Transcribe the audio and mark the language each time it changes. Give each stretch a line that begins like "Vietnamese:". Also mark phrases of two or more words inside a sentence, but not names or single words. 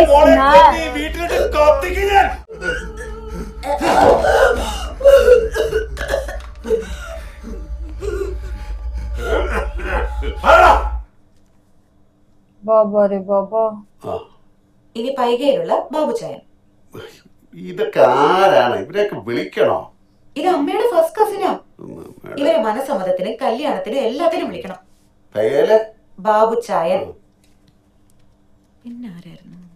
Malayalam: വീട്ടിലിട്ട് കത്തിക്ക് ഞാൻ.
Hindi: बाबा रे बाबा.
Malayalam: ഇനി പൈകയിലുള്ള ബാബുച്ചായൻ. ഇതൊക്കെ ആരാണ്? ഇവരെയൊക്കെ വിളിക്കണോ? ഇത് അമ്മയുടെ
English: first cousin.
Malayalam: ഇവരെ മനസമ്മതത്തിന് കല്യാണത്തിന് എല്ലാത്തിനും വിളിക്കണം. ബാബുച്ചായൻ. പിന്നെ ആരായിരുന്നു?